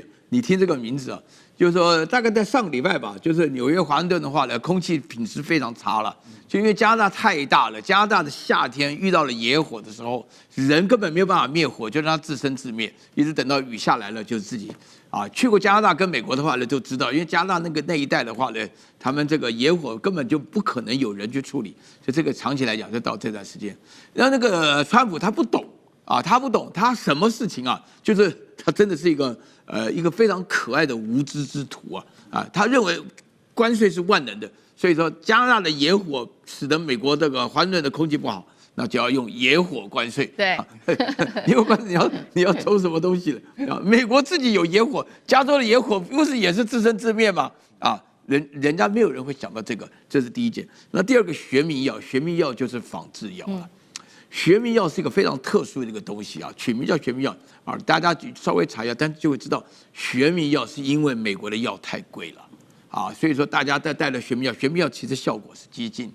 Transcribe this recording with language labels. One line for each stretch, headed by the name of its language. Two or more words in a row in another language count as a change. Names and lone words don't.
Chinese: 你聽這個名字啊，就是說大概在上個禮拜吧，就是紐約華盛頓的話呢，空氣品質非常差了，就因為加拿大太大了，加拿大的夏天遇到了野火的時候，人根本沒有辦法滅火，就讓它自生自滅，一直等到雨下來了，就自己去過加拿大跟美國的話呢，就知道，因為加拿大那一帶的話呢，他們这個野火根本就不可能有人去處理，就這個長期來講，就到這段時間，然後那個川普他不懂。他不懂，他什麼事情就是他真的是一個非常可愛的無知之徒他認為關稅是萬能的，所以說加拿大的野火使得美國這個華盛頓的空氣不好，那就要用野火關稅。對，你要抽什麼東西了？美國自己有野火，加州的野火不是也是自生自滅嗎？人家沒有人會想到這個，這是第一件。那第二個學名藥，學名藥就是仿製藥了。學名藥是一個非常特殊的一個東西取名叫學名藥大家稍微查一下，但就會知道學名藥是因為美國的藥太貴了啊，所以說大家在帶了學名藥，學名藥其實效果是接近。